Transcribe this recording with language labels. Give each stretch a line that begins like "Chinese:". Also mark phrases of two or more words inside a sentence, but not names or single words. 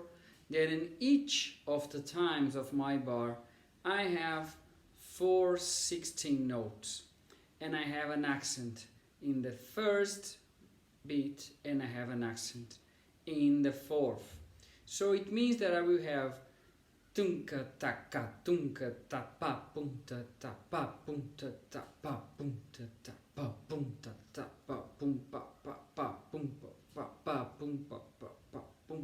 English: Then in each of the times of my bar I have 4/16 notes, and I have an accent in the first beat and I have an accent in the fourth. So it means that I will have tunka taka tunka ta pa punta ta pa punta ta pa punta ta pa punta ta pa pum pa pa pum pa pum pa pum.